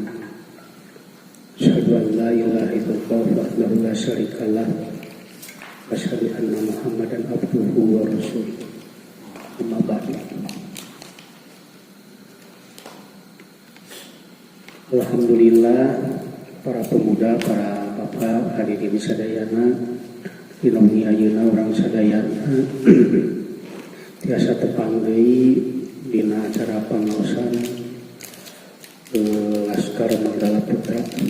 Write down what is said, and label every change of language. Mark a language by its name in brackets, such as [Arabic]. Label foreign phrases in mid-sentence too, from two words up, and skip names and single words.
[Arabic] أشهد أن لا إله إلا الله وحده لا شريك له وأشهد أن محمدا عبده ورسوله. أما بعد. [Sundanese] Alhamdulillah, para pemuda, para bapak, hadirin sadayana, dinamni ayeuna urang sadayana tiasa tepang deui dina acara pangaosan Laskar Manggala Putra.